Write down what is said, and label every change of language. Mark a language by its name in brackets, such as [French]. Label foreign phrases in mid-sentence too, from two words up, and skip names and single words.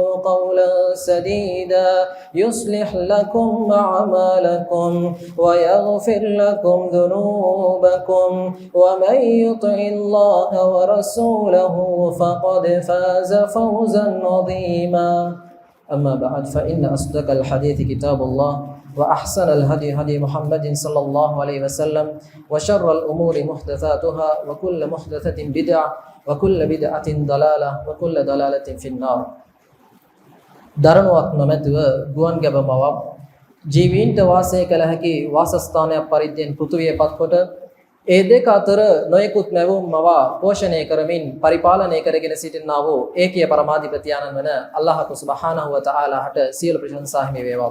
[Arabic] قولا سديدا يصلح لكم أعمالكم ويغفر لكم ذنوبكم ومن يطع الله ورسوله فقد فاز فوزا عظيما أما بعد فإن أصدق الحديث كتاب الله وأحسن الهدي هدي محمد صلى الله عليه وسلم وشر الأمور محدثاتها وكل محدثة بدعة وكل بدعة ضلالة وكل ضلالة في النار [Sinhala] දරණුවක් නොමැතිව ගුවන් ගැබ මවක් ජීවීන්ට වාසය කළ හැකි වාසස්ථානයක් පරිද්දෙන් පෘථුවිය පත්කොට ඒ දෙක අතර නොයෙකුත් මැවුම් මවා පෝෂණය කරමින් පරිපාලනය කරගෙන සිටිනා වූ ඒකීය පරමාධිපති ආනන්ද වන අල්ලාහ් සුබ්හානහු වතාලාට සියලු ප්‍රශංසා හිමි වේවා.